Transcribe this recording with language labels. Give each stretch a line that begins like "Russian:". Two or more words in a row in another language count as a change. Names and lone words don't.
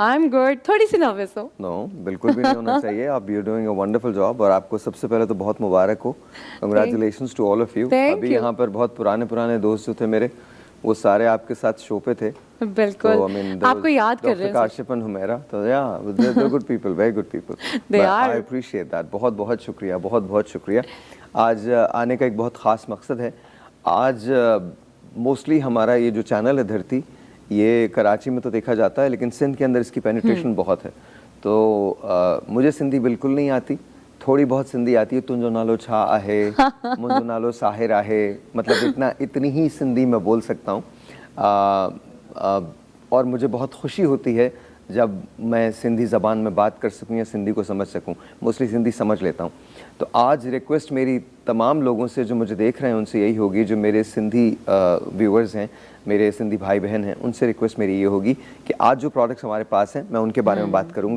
English: I am good.
Urdu: تھوڑی سی نروس ہو? نو، بالکل بھی نہیں ہونا چاہیے۔ آپ
English: you doing a wonderful job
Urdu: اور آپ کو سب سے پہلے تو بہت مبارک ہو.
English: Congratulations to all of you.
Urdu: ابھی یہاں پر بہت پرانے دوست جو تھے میرے، وہ سارے آپ کے ساتھ شو پے تھے. बिल्कुल,
English: So, I mean,
Urdu: آپ کو یاد کر رہے ہیں
English: काशिफ एंड हुमैरा, तो yeah, they're good people, very good people. They But are. I appreciate that.
Urdu: بہت شکریہ، بہت شکریہ۔ آج آنے کا ایک بہت خاص مقصد ہے. آج موسٹلی ہمارا یہ جو چینل ہے دھرتی، یہ کراچی میں تو دیکھا جاتا ہے، لیکن سندھ کے اندر اس کی پینیٹریشن بہت ہے. تو مجھے سندھی بالکل نہیں آتی، تھوڑی بہت سندھی آتی ہے.
Sindhi: तुंजो नालो छा आहे, मुंजो नालो साहिर आहे,
Urdu: مطلب اتنی ہی سندھی میں بول سکتا ہوں. اور مجھے بہت خوشی ہوتی ہے جب میں سندھی زبان میں بات کر سکوں یا سندھی کو سمجھ سکوں. موسٹلی سندھی سمجھ لیتا ہوں۔ تو آج ریکویسٹ میری تمام لوگوں سے جو مجھے دیکھ رہے ہیں ان سے یہی ہوگی، جو میرے سندھی ویوورز ہیں، میرے سندھی بھائی بہن ہیں، ان سے ریکویسٹ میری یہ ہوگی کہ آج جو پراڈکٹس ہمارے پاس ہیں میں ان کے بارے میں بات کروں گا.